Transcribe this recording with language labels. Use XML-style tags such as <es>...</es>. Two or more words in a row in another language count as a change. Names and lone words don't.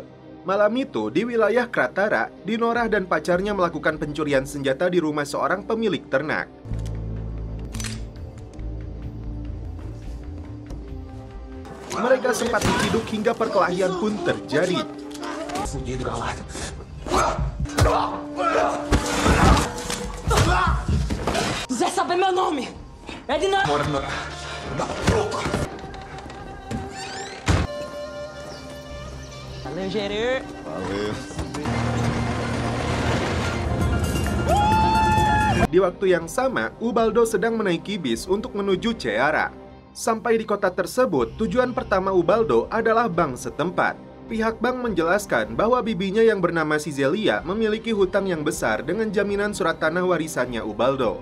<id>Malam itu, di wilayah Kratara, Dinora dan pacarnya melakukan pencurian senjata di rumah seorang pemilik ternak. Mereka sempat diciduk hingga perkelahian pun terjadi.</id> <pt>Zé sabe meu nome. É Dinora. Valeu, Gerê. Valeu.</pt> <id>Di waktu yang sama, Ubaldo sedang menaiki bis untuk menuju Ceará. Sampai di kota tersebut, tujuan pertama Ubaldo adalah bank setempat. Pihak bank menjelaskan bahwa bibinya yang bernama Cizelia memiliki hutang yang besar dengan jaminan surat tanah warisannya Ubaldo.</id>